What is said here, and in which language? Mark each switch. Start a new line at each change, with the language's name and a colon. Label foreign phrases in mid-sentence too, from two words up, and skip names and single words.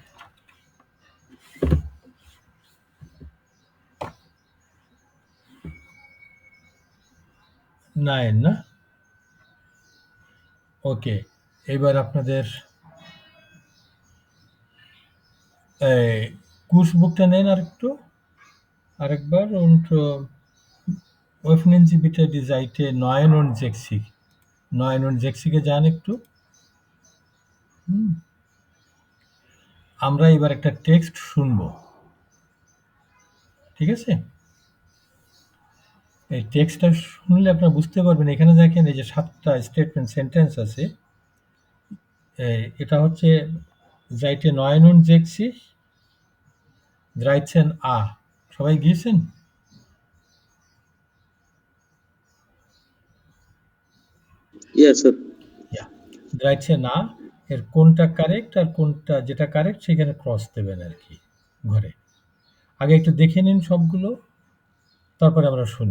Bangla: নাইন না? ওকে, এবার আপনাদের কুর্স বুকটা নেন আরেকবার।
German: und öffnen Sie bitte die Seite 69 69
Bangla: যান একটু। আমরা এবার একটা টেক্সট শুনবো, ঠিক আছে? এই টেক্সটটা শুনলে আপনারা বুঝতে পারবেন। এখানে দেখেন এই যে 7টা
English: statement sentence
Bangla: আছে, এটা হচ্ছে Seite 69 13a। সবাই গিয়েছেন?
English: Yes, sir.
Bangla: 13a এর কোনটা কারেক্ট আর কোনটা যেটা কারেক্ট সেখানে ক্রস দেবেন আর কি ঘরে। আগে একটু দেখে নিন সবগুলো, তারপরে আমরা শুনি।